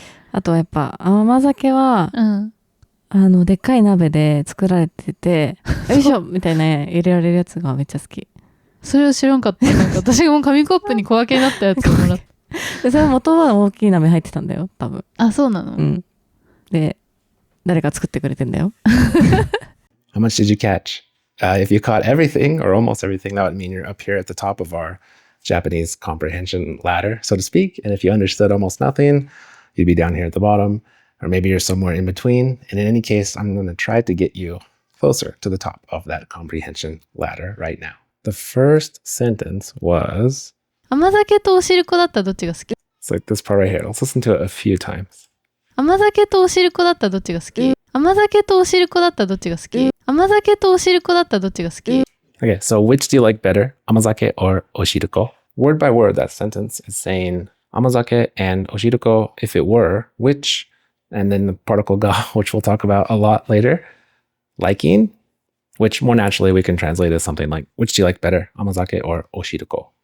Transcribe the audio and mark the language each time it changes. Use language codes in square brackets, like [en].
[ja] あとはやっぱ甘酒は、でっかい鍋で作られててよいしょみたいな入れられるやつがめっちゃ好き。それを知らんかった。なんか私がもう紙コップに小分けになったやつをもらってそれ元は大きい鍋入ってたんだよ多分。そうなの？で誰か作ってくれてんだよ。 [en] How much did you catch? If you caught everything or almost everything, that would mean you're up here at the top of our Japanese comprehension ladder, so to speak. And if you understood almost nothing, you'd be down here at the bottom. Or maybe you're somewhere in between. And in any case, I'm going to try to get you closer to the top of that comprehension ladder right now. The first sentence was... [ja] 甘酒とおしるこだったらどっちが好き？ [en] It's like this part right here. Let's listen to it a few times. [ja] 甘酒とおしるこだったらどっちが好き？甘酒とおしるこだったらどっちが好き？甘酒とおしるこだったらどっちが好き？ [en] Okay, so which do you like better? Amazake or oshiruko? Word by word, that sentence is saying amazake and oshiruko if it were, which... And then the particle ga, which we'll talk about a lot later. Liking, which more naturally we can translate as something like, which do you like better, amazake or oshiruko?